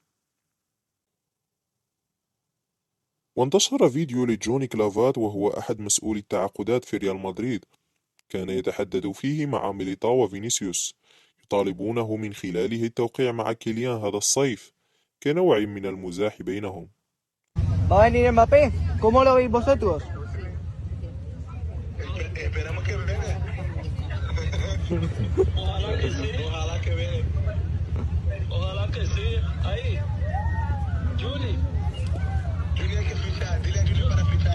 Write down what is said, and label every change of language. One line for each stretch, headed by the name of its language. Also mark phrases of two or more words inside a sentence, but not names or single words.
Arabic: وانتشر فيديو لجوني كلافات وهو أحد مسؤولي التعاقدات في ريال مدريد، كان يتحدث فيه مع ميليتاو وفينيسيوس يطالبونه من خلاله التوقيع مع كيليان هذا الصيف كنوع من المزاح بينهم.
Spanish: ¿Va a venir Mbappé? ¿Cómo lo veis vosotros? Esperamos que venga. Ojalá que sí. Ojalá que venga. Ojalá que sí. Ahí. Juli. Juli hay que fichar. Dile a Juli para fichar.